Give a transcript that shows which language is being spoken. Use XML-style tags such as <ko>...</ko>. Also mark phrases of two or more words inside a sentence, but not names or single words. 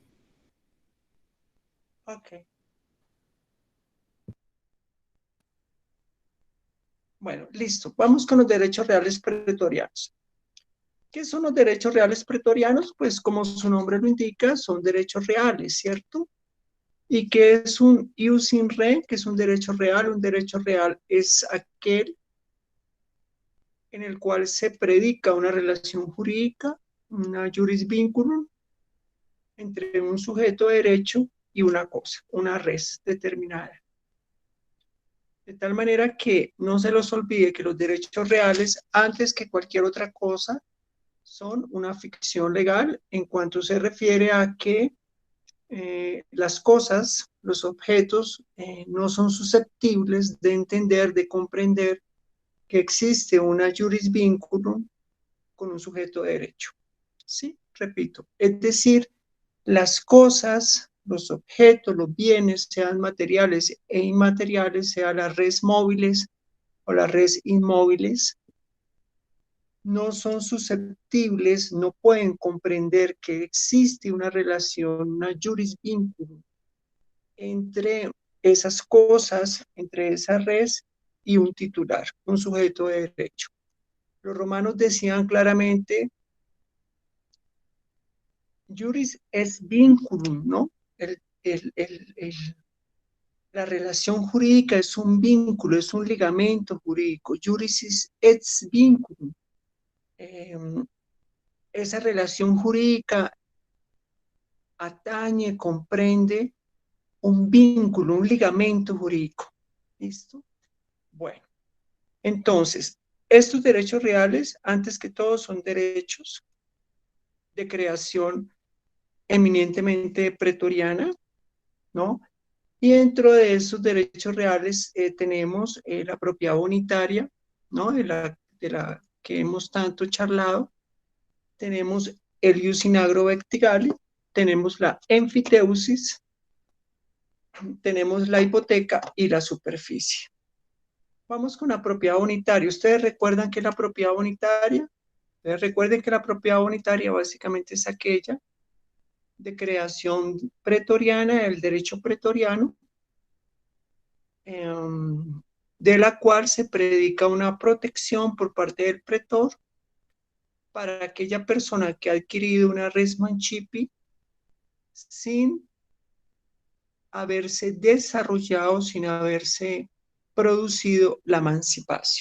<es>Ok. Bueno, listo. Vamos con los derechos reales pretorianos. ¿Qué son los derechos reales pretorianos? Pues como su nombre lo indica, son derechos reales, ¿cierto? ¿Y qué es un</es> <la>ius in re?</la> <es>Que es un derecho real. Un derecho real es aquel en el cual se predica una relación jurídica, una</es> <la>juris vinculum,</la> <es>entre un sujeto de derecho y una cosa, una res determinada. De tal manera que no se los olvide que los derechos reales, antes que cualquier otra cosa, son una ficción legal en cuanto se refiere a que las cosas, los objetos, no son susceptibles de entender, de comprender que existe una</es> <la>juris vinculum</la> <es>con un sujeto de derecho. ¿Sí? Repito, es decir, las cosas, los objetos, los bienes, sean materiales e inmateriales, sean las redes móviles o las redes inmóviles, no son susceptibles, no pueden comprender que existe una relación, una</es> <la>juris vinculum</la> <es>entre esas cosas, entre esas redes y un titular, un sujeto de derecho. Los romanos decían claramente,</es> <la>juris es vinculum,</la> <es>¿no? El, el, el, el, la relación jurídica es un vínculo, es un ligamento jurídico.</es> <la>Juris es vinculum.</la> <es>Eh, esa relación jurídica atañe, comprende un vínculo, un ligamento jurídico. ¿Listo? Bueno, entonces, estos derechos reales, antes que todo, son derechos de creación eminentemente pretoriana, ¿no? Y dentro de esos derechos reales tenemos la propiedad unitaria, ¿no? De la que hemos tanto charlado. Tenemos el</es> <la>ius in agro vectigale,</la> <es>tenemos la enfiteusis, tenemos la hipoteca y la superficie. Vamos con la propiedad unitaria. ¿Ustedes recuerdan qué es la propiedad unitaria? Recuerden que la propiedad unitaria básicamente es aquella de creación pretoriana, del derecho pretoriano, de la cual se predica una protección por parte del pretor para aquella persona que ha adquirido una</es> <la>res mancipi</la> <es>sin haberse desarrollado, sin haberse producido la emancipación.</es>